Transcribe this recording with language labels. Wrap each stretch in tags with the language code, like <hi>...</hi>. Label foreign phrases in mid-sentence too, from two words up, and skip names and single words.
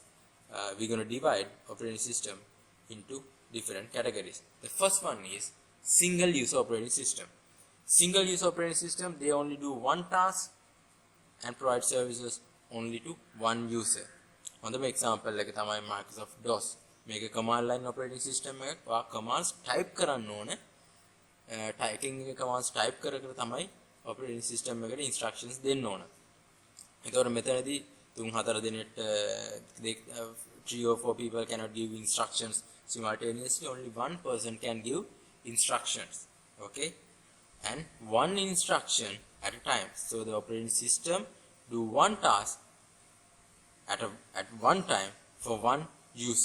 <en>We're going to divide operating system into different categories. The first one is single use operating system. Single use operating system, they only do one task and provide services only to one user. On the example like තමයි Microsoft DOS. මේක command line operating system එකක්.</en> <si>ඔයා</si> <en>commands type</en> <si>කරන්න ඕනේ.</si> <en>typing commands type</en> <si>කර කර තමයි</si> <en>operating system</en> <si>එකට instructions දෙන්න ඕන. ඒතකොට මෙතනදී 3-4 දිනෙට</si> <en>3 or 4 people cannot give instructions simultaneously. Only one person can give instructions. Okay, and one instruction at a time. So the operating system do one task at one time for one user.</en>